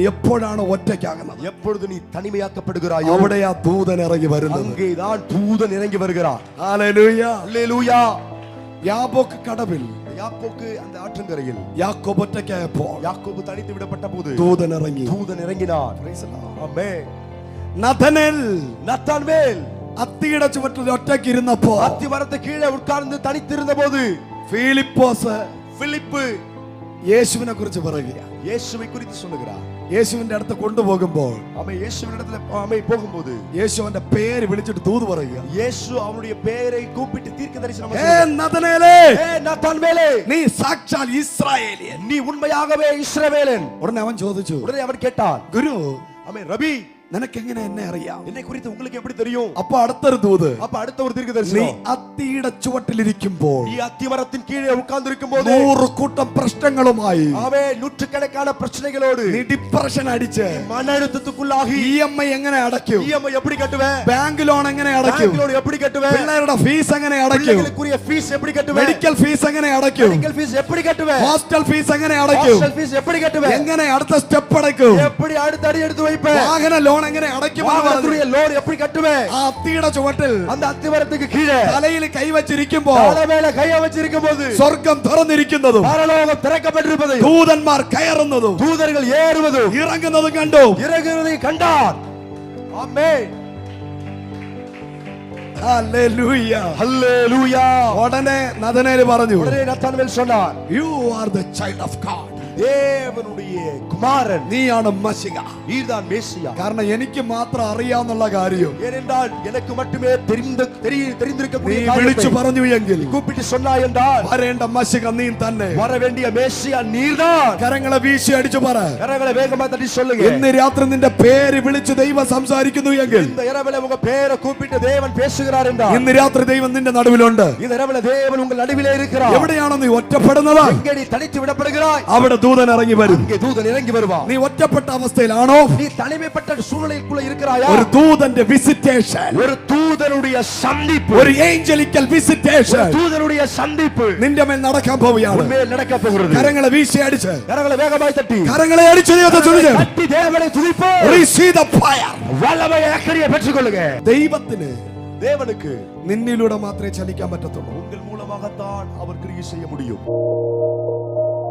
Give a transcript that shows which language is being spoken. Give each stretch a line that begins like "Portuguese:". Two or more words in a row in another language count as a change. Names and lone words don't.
Malayalam: എപ്പോഴാണ് ഒറ്റയ്ക്കാകുന്നത്,
Tamil: எப்பொழுது நீ தனிமையாக்கப்படுகிறாயோ
Malayalam: അവിടെ ആ ദൂതൻ ഇറങ്ങി വരുന്നത്.
Tamil: அங்கேதான் தூதன் இறங்கி வருகிறார்.
Malayalam: ഹല്ലേലൂയ.
Tamil: அல்லேலூயா.
Malayalam: യാബോക്ക് കടവിൽ
Tamil: யாக்கோபு அந்த ஆற்றங்கரையில்
Malayalam: യാക്കോബ് ഒറ്റയ്ക്കായപ്പോൾ
Tamil: யாக்கோபு தனித்து விடப்பட்ட போது
Malayalam: ദൂതൻ ഇറങ്ങി.
Tamil: தூதன் இறங்கினார். ஆமென்.
Malayalam: നഥനേൽ
Tamil: நத்தான்வேல்
Malayalam: അത്തിയുടെ ചുവട്ടിൽ ഒറ്റയ്ക്ക് ഇരുന്നപ്പോൾ
Tamil: அத்திமரத்து கீழே உட்கார்ந்து தனித்திருந்த போது
Malayalam: ഫിലിപ്പോസ്
Tamil: பிலிப்பு
Malayalam: യേശുവിനെ കുറിച്ച് പറയുക.
Tamil: இயேசுவை குறித்து சொல்லுகிறார்.
Malayalam: യേശുവിന്റെ അടുത്ത് കൊണ്ടുപോകുമ്പോൾ
Tamil: அவன் இயேசுவினிடத்துல அவன் போகும்போது
Malayalam: യേശുവിന്റെ പേര് വിളിച്ചിട്ട് ദൂത് പറയുക.
Tamil: இயேசு அவனுடைய பெயரை கூப்பிட்டு தீர்க்கதரிசனம்
Malayalam: ഏ നഥനേലേ,
Tamil: நத்தான்வேலே,
Malayalam: നീ സാക്ഷാൽ ഇസ്രായേലിയൻ.
Tamil: நீ உண்மையாகவே இஸ்ரவேலன்.
Malayalam: ഉടനെ അവൻ ചോദിച്ചു,
Tamil: உடனே அவன் கேட்டான்,
Malayalam: ഗുരു
Tamil: ஆமென், ரபி,
Malayalam: നിനക്ക് എങ്ങനെ എന്നെ അറിയാം?
Tamil: என்னை குறித்து உங்களுக்கு எப்படி தெரியும்?
Malayalam: അപ്പൊ അടുത്തൊരു ദൂത്,
Tamil: அப்ப அடுத்த ஒரு
Malayalam: നീ
Tamil: தீர்க்கதரிசனம்,
Malayalam: അത്തിയുടെ ചുവട്ടിലിരിക്കുമ്പോൾ
Tamil: நீ அத்திமரத்தின் கீழே உட்கார்ந்திருக்கும் போது
Malayalam: 100 കൂട്ടം പ്രശ്നങ്ങളുമായി
Tamil: அவன் நூற்றுக்கணக்கான பிரச்சனைகளோடு
Malayalam: നീ ഡിപ്രഷൻ അടിച്ച്
Tamil: மன அழுத்தத்துக்குள்ளாகி
Malayalam: EMI എങ്ങനെ അടയ്ക്കും,
Tamil: இஎம்ஐ எப்படி கட்டுவேன்,
English: bank loan
Malayalam: എങ്ങനെ അടയ്ക്കും,
English: bank loan
Tamil: எப்படி கட்டுவேன்,
Malayalam: പിള്ളേരുടെ ഫീസ് എങ്ങനെ അടയ്ക്കും,
Tamil: பிள்ளைகளுக்குரிய ஃபீஸ் எப்படி கட்டுவேன்,
English: medical fees
Malayalam: എങ്ങനെ അടയ്ക്കും,
English: medical fees
Tamil: எப்படி கட்டுவேன்,
English: hostel fees
Malayalam: എങ്ങനെ അടയ്ക്കും,
English: hostel fees
Tamil: எப்படி கட்டுவேன்,
Malayalam: എങ്ങനെ അടുത്ത സ്റ്റെപ്പ് അടയ്ക്കും,
Tamil: எப்படி அடுத்த அடி எடுத்து வைப்பேன்,
Malayalam: വാഹന ലോൺ എങ്ങനെ അടയ്ക്കും,
Tamil: வாகனத்துடைய லோன் எப்படி கட்டுவேன்.
Malayalam: ആ അത്തിയുടെ ചുവട്ടിൽ
Tamil: அந்த அத்திமரத்துக்கு கீழே
Malayalam: തലയിൽ കൈവച്ചിരിക്കുമ്പോൾ
Tamil: தலை மேல கைய வச்சிருக்கும் போது
Malayalam: സ്വർഗം തുറന്നിരിക്കുന്നതും
Tamil: பரலோகம் திறக்கப்பட்டிருப்பதையும்
Malayalam: ദൂതന്മാർ കയറുന്നതും
Tamil: தூதர்கள் ஏறுவதும்
Malayalam: ഇറങ്ങുന്നതും കണ്ടു.
Tamil: இறங்குவதையும் கண்டார். ஆமென்.
Malayalam: ഹല്ലേലൂയ.
Tamil: ஹல்லேலூயா.
Malayalam: ഉടനെ നഥനേൽ പറഞ്ഞു,
Tamil: உடனே நத்தான்வேல் சொன்னார்,
English: You are the child of God.
Tamil: தேவனுடைய குமாரன்,
Malayalam: നീയാണ് മശിഹ.
Tamil: நீர்தான் மேசியா.
Malayalam: കാരണം എനിക്ക് മാത്രം അറിയാവുന്ന കാര്യം
Tamil: ஏனென்றால் எனக்கு மட்டுமே
Malayalam: നീ
Tamil: தெரிந்திருக்கக்கூடிய
Malayalam: വിളിച്ചു
Tamil: காரியத்தை
Malayalam: പറഞ്ഞു എങ്കിൽ
Tamil: கூப்பிட்டு சொன்னாய் என்றால்
Malayalam: വരേണ്ട മശിഹ നീ തന്നെ.
Tamil: வர வேண்டிய மேசியா நீர்தான்.
Malayalam: കരങ്ങളെ വീശി അടിച്ചു പറ,
Tamil: கரங்களை வேகமா தட்டி சொல்லுங்க.
Malayalam: ഇന്ന് രാത്രി നിന്റെ പേര് വിളിച്ച് ദൈവം സംസാരിക്കുന്നു എങ്കിൽ,
Tamil: இந்த இரவிலே உங்க பேரை கூப்பிட்டு தேவன் பேசுகிறார் என்றால்,
Malayalam: ഇന്ന് രാത്രി ദൈവം നിന്റെ നടുവിലുണ്ട്.
Tamil: இந்த இரவிலே தேவன் உங்கள் நடுவிலே இருக்கிறார்.
Malayalam: എവിടെയാണോ നീ ഒറ്റപ്പെടുന്നത്,
Tamil: எங்கே நீ தனித்து விடப்படுகிறாய்,
Malayalam: അവിടെ ദൂതൻ ഇറങ്ങി വരും.
Tamil: அங்கே தூதன் இறங்கி வருவான்.
Malayalam: നീ ഒറ്റപ്പെട്ട അവസ്ഥയിലാണോ,
Tamil: நீ தனிமைப்பட்ட சூழ்நிலைக்குள்ள இருக்கிறாயா,
Malayalam: ഒരു ദൂതന്റെ വിസിറ്റേഷൻ,
Tamil: ஒரு தூதனுடைய சந்திப்பு,
Malayalam: ഒരു
English: angelical visitation
Tamil: தூதனுடைய சந்திப்பு
Malayalam: നിന്റെ മേൽ നടക്കാൻ പോവുകയാണ്.
Tamil: உண்மையில் நடக்க போகிறது.
Malayalam: കരങ്ങളെ വീശി അടിച്ച്,
Tamil: கரங்களை வேகமாய் தட்டி,
Malayalam: കരങ്ങളെ അടിച്ച് ദൈവത്തെ സ്തുതിച്ച്,
Tamil: தட்டி தேவனை துதிப்போம்.
English: receive the fire.
Tamil: வல்லமை அக்கறையை பெற்றுக்கொள்ளுங்க.
Malayalam: ദൈവത്തിന്
Tamil: தேவனுக்கு
Malayalam: നിന്നിലൂടെ മാത്രമേ ചലിക്കാൻ പറ്റത്തുള്ളൂ.
Tamil: உங்கள் மூலமாகத்தான் அவர் கிரியை செய்ய முடியும்.